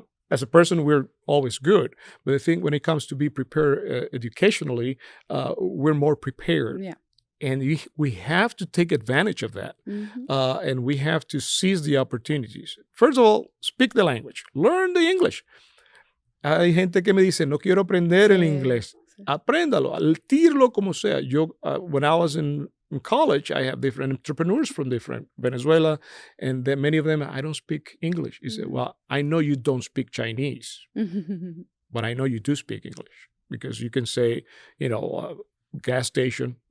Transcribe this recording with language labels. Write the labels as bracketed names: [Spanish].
[English] As a person, we're always good, but I think when it comes to be prepared educationally, we're more prepared, Yeah. and we have to take advantage of that, Mm-hmm. and we have to seize the opportunities. First of all, speak the language, learn the English. [Spanish] Hay gente que me dice, no quiero aprender el Sí. inglés. Apréndalo, tíralo como sea. [English] Yo, when I was in college, I have different entrepreneurs from different Venezuela, and then many of them, I don't speak English. You say, Mhm. well, I know you don't speak Chinese, Mhm. but I know you do speak English because you can say, gas station.